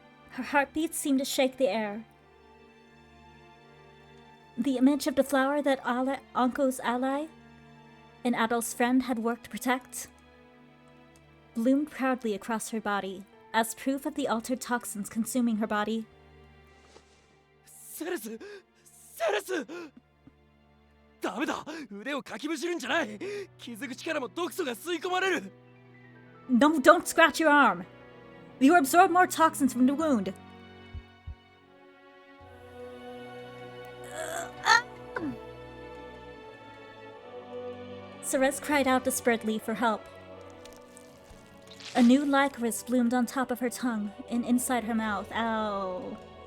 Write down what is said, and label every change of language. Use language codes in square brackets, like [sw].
[en] Her heartbeat seemed to shake the air. The image of the flower that Ankou's ally and Adolphe's friend had worked to protect bloomed proudly across her body as proof of the altered toxins consuming her body. [ja] セレスダメだ、腕をかきむしるんじゃない。傷口からも毒素が吸い込まれる。 [en] No, don't scratch your arm. You absorb more toxins from the wound. Ceres cried out desperately for help. A new licorice bloomed on top of her tongue and inside her mouth. Ow.